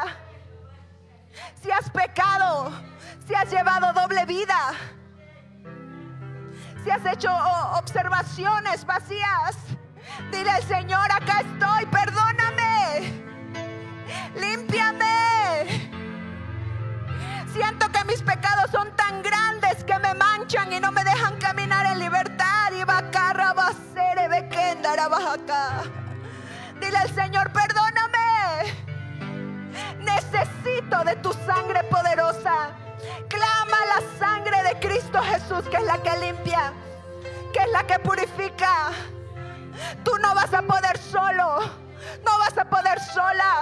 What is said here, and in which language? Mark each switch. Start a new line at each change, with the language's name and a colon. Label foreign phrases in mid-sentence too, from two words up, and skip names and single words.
Spanish: Si has pecado, si has llevado doble vida, si has hecho observaciones vacías, dile al Señor: acá estoy, perdóname, límpiame. Siento que mis pecados son tan grandes que me manchan y no me dejan caminar en libertad. Y bacarra basere bekendara bajacá. Dile al Señor: perdóname. Necesito de tu sangre poderosa. Clama la sangre de Cristo Jesús, que es la que limpia, que es la que purifica. Tú no vas a poder solo, no vas a poder sola.